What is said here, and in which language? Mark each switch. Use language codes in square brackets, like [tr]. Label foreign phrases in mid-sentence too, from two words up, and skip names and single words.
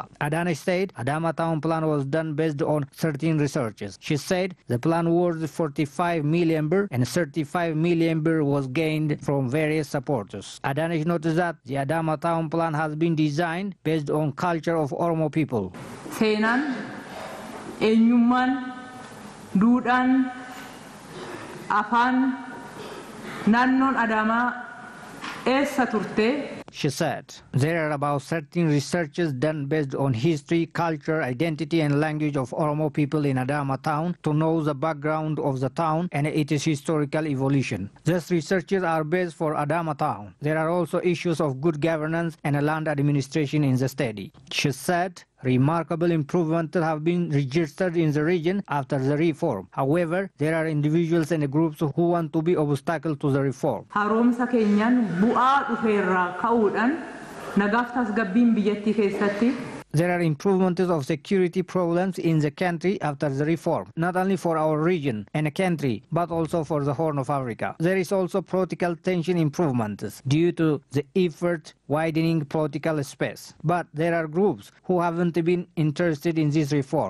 [en] Adana said Adama Town plan was done based on 13 researches. She said the plan was 45 million birr and 35 million birr was gained from various supporters. Adana noted that the Adama Town plan has been designed based on culture of Oromo people. [om] Seenan, eenyummaan, duudhaan, afaan, naannoon Adaamaa eessa turte? [en] She said, there are about 13 researches done based on history, culture, identity and language of Oromo people in Adama Town to know the background of the town and its historical evolution. These researches are based for Adama Town. There are also issues of good governance and land administration in the study. She said, remarkable improvements have been registered in the region after the reform. However, there are individuals and groups who want to be obstacle to the reform. [om] Haroomsa keenyan bu'aa dhufeerraa ka'uudhaan nagaaf tasgabbiin biyyattii keessatti [en] There are improvements of security problems in the country after the reform, not only for our region and a country, but also for the Horn of Africa. There is also political tension improvements due to the effort widening political space. But there are groups who haven't been interested in this reform.